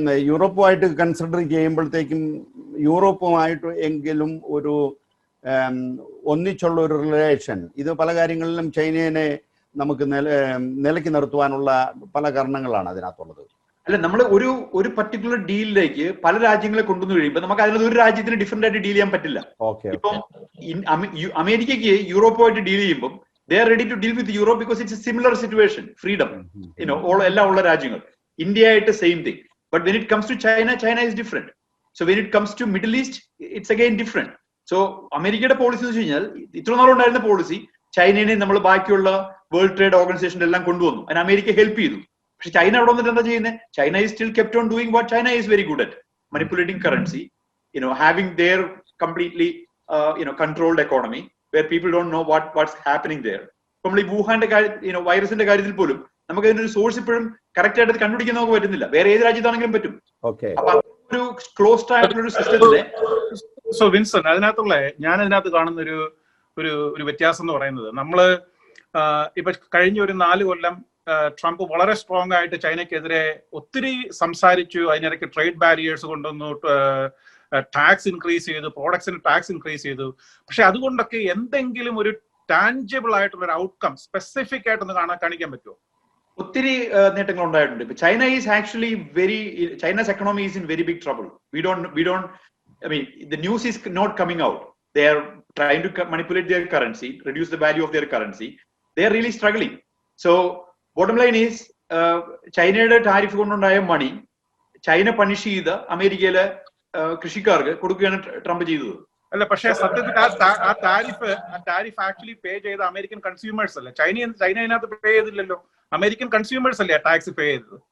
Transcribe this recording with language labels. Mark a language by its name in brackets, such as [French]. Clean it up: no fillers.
[Malayalam] യൂറോപ്പുമായിട്ട് consider ചെയ്യുമ്പോഴത്തേക്കും യൂറോപ്പുമായിട്ട് എങ്കിലും ഒരു ഒന്നിച്ചുള്ള ഒരു റിലേഷൻ, ഇത് പല കാര്യങ്ങളിലും ചൈനയെ നമുക്ക് നിലയ്ക്ക് നിർത്തുവാനുള്ള പല കാരണങ്ങളാണ് അതിനകത്തുള്ളത്. അല്ല, നമ്മൾ ഒരു പർട്ടിക്കുലർ ഡീലിലേക്ക് പല രാജ്യങ്ങളെ കൊണ്ടുവന്നു കഴിയുമ്പോൾ നമുക്ക് അതിൽ ഒരു രാജ്യത്തിന് ഡിഫറെന്റ് ആയിട്ട് ഡീൽ ചെയ്യാൻ പറ്റില്ല. ഇപ്പം അമേരിക്കയ്ക്ക് യൂറോപ്പുമായിട്ട് ഡീൽ ചെയ്യുമ്പോൾ [English] they are ready to deal with Europe because it's a similar situation, freedom, [Malayalam] എല്ലാ ഉള്ള രാജ്യങ്ങൾ. ഇന്ത്യ ആയിട്ട് same thing. [English] But when it comes to China is different. So when it comes to Middle East, it's again different. [Malayalam] So അമേരിക്കയുടെ policy എന്ന് വെച്ച് കഴിഞ്ഞാൽ ഇത്ര നാളും ഉണ്ടായിരുന്ന പോളിസി, ചൈനയെ നമ്മൾ ബാക്കിയുള്ള വേൾഡ് ട്രേഡ് ഓർഗനൈസേഷൻ എല്ലാം കൊണ്ടുവന്നു, അതിന് അമേരിക്ക ഹെൽപ്പ് ചെയ്തു. പക്ഷെ ചൈന അവിടെ വന്നിട്ട് എന്താ ചെയ്യുന്നത്? [English] China is still kept on doing what China is very good at, manipulating currency, having their completely controlled economy where people don't know what's happening there. [Malayalam] നമ്മൾ ഈ വുഹാന്റെ വൈറസിന്റെ കാര്യത്തിൽ പോലും നമുക്ക് അതിനൊരു സോഴ്സ് ഇപ്പോഴും കറക്റ്റ് ആയിട്ട് കണ്ടുപിടിക്കാൻ നമുക്ക് പറ്റുന്നില്ല. വേറെ ഏത് രാജ്യത്താണെങ്കിലും പറ്റും. അപ്പൊ ഒരു ക്ലോസ്ഡ് ആയിട്ടുള്ള ഒരു സിസ്റ്റത്തിലെ സോ വിൻസൺ, ഞാൻ അതിനകത്ത് കാണുന്ന ഒരു വ്യത്യാസം എന്ന് പറയുന്നത്, നമ്മള് ഇപ്പൊ കഴിഞ്ഞ ഒരു 4 കൊല്ലം ട്രംപ് വളരെ സ്ട്രോങ് ആയിട്ട് ചൈനയ്ക്കെതിരെ ഒത്തിരി സംസാരിച്ചു. അതിനിടയ്ക്ക് ട്രേഡ് ബാരിയേഴ്സ് കൊണ്ടുവന്നു, ടാക്സ് ഇൻക്രീസ് ചെയ്തു, പ്രോഡക്ട്സിന് ടാക്സ് ഇൻക്രീസ് ചെയ്തു. പക്ഷെ അതുകൊണ്ടൊക്കെ എന്തെങ്കിലും ഒരു ടാൻജിബിൾ ആയിട്ടുള്ള ഒരു ഔട്ട്കം സ്പെസിഫിക് ആയിട്ടൊന്ന് കാണിക്കാൻ പറ്റുമോ? ഒത്തിരി നേട്ടങ്ങൾ ഉണ്ടായിട്ടുണ്ട്. ഇപ്പൊ [English] China is actually Chinese economy is in very big trouble. We don't I mean, the news is not coming out. They are trying to manipulate their currency, reduce the value of their currency. They are really struggling. So bottom line is, [Malayalam] ചൈനയുടെ tariff കൊണ്ടുണ്ടായ മണി China punish ചെയ്ത് അമേരിക്കയിലെ കൃഷിക്കാർക്ക് കൊടുക്കുകയാണ് Trump ചെയ്തത്. അല്ല, പക്ഷേ സത്യത്തിൽ ആ ടാരിഫ് ആക്ച്വലി പേ ചെയ്ത അമേരിക്കൻ കൺസ്യൂമേഴ്സ് അല്ലേ? ചൈന അതിനകത്ത് പേ ചെയ്തില്ലല്ലോ. അമേരിക്കൻ കൺസ്യൂമേഴ്സ് അല്ലേ ടാക്സ് പേ ചെയ്തത്?